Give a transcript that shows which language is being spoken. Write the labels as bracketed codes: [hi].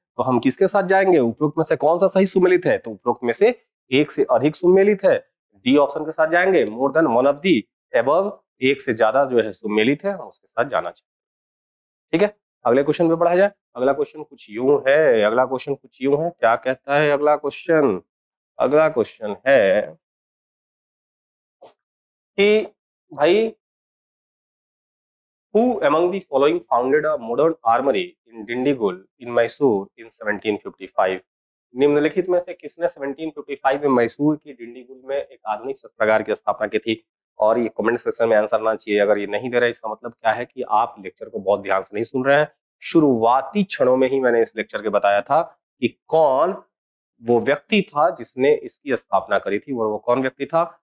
[hi] तो हम किसके साथ जाएंगे? उपरोक्त में से कौन सा सही सुमेलित है? तो उपरोक्त में से एक से अधिक सुमेलित है, डी ऑप्शन के साथ जाएंगे। [en] more than one of the above, [hi] एक से ज्यादा जो है सुमेलित है, उसके साथ जाना चाहिए। ठीक है, अगले क्वेश्चन पे बढ़ा जाए। अगला क्वेश्चन कुछ यूं है, क्या कहता है अगला क्वेश्चन? अगला क्वेश्चन है कि भाई, [en] who among the following founded a modern armory in Dindigul in Mysore in 1755? [hi] निम्नलिखित में से किसने 1755 में मैसूर की डिंडीगुल में एक आधुनिक शस्त्रागार की स्थापना की थी? और ये कमेंट सेक्शन में आंसर आना चाहिए। अगर ये नहीं दे रहा है, इसका मतलब क्या है कि आप लेक्चर को बहुत ध्यान से नहीं सुन रहे हैं। शुरुआती क्षणों में ही मैंने इस लेक्चर के बताया था कि कौन वो व्यक्ति था जिसने इसकी स्थापना करी थी। और वो कौन व्यक्ति था?